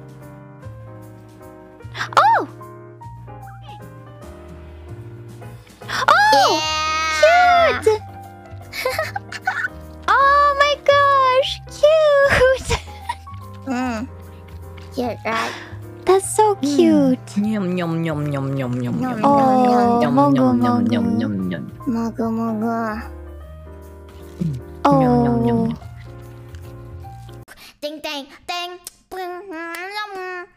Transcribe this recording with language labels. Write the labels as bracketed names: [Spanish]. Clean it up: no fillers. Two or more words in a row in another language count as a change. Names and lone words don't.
[English] Oh. Oh. Yeah. Cute. Oh my gosh. Cute. Cute, right? That's so cute. Yum yum yum yum yum yum yum. Oh, Yum mogu yum yum mogu. yum yum yum. Mogo. Oh. Ting.